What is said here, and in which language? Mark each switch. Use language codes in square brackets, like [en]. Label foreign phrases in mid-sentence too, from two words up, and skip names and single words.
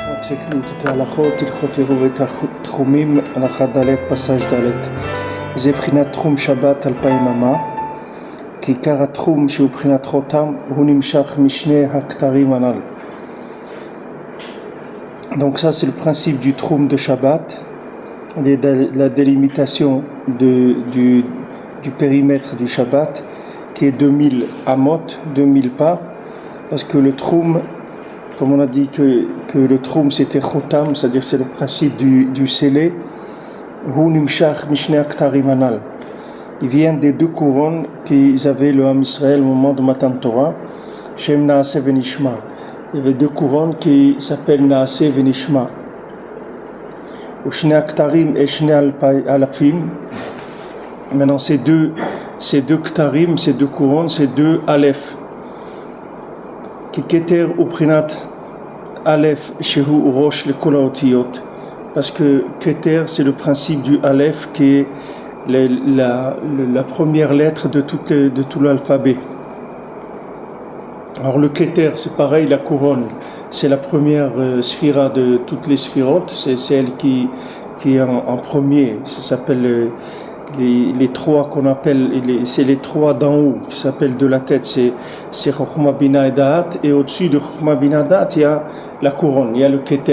[he] הפסקנו קטעי הלכות, הלכות עירוב תחומים, הלכה ד' פסאז' ד'. זה בחינת תחום שבת 2000 אמה, כי עיקר התחום שהוא בחינת חותם הוא נמשך משני הכתרים הנ"ל. [fr] Donc ça c'est le principe du tchoum de Shabbat, la délimitation du périmètre du Shabbat qui est 2000 amot, 2000 pas, parce que le tchoum, comme on a dit que le tchoum c'était chotam, c'est-à-dire c'est le principe du scellé, [he] הוא נמשך משני הכתרים הנ"ל. [fr] Il vient des deux couronnes qu'ils avaient le Ham Israël au moment de Matan Torah, Shem [he] נעשה ונשמע. [fr] Il y avait deux couronnes qui s'appellent [he] נעשה ונשמע. ושני הכתרים את שני אלפין. [fr] Maintenant ces deux ktarim, ces deux couronnes, ces deux aleph. [he] כי כתר בחינת אלף שהוא ראש לכל האותיות. [fr] Parce que keter c'est le principe du aleph qui est la première lettre de tout l'alphabet. Alors le keter c'est pareil, la couronne c'est la première sphira de toutes les sphirotes, c'est celle qui est en premier, ça s'appelle les trois qu'on appelle, c'est les trois d'en haut, qui s'appellent de la tête, c'est Chokhma Bina et Da'at, et au-dessus de Chokhma Bina Da'at il y a la couronne, il y a le keter.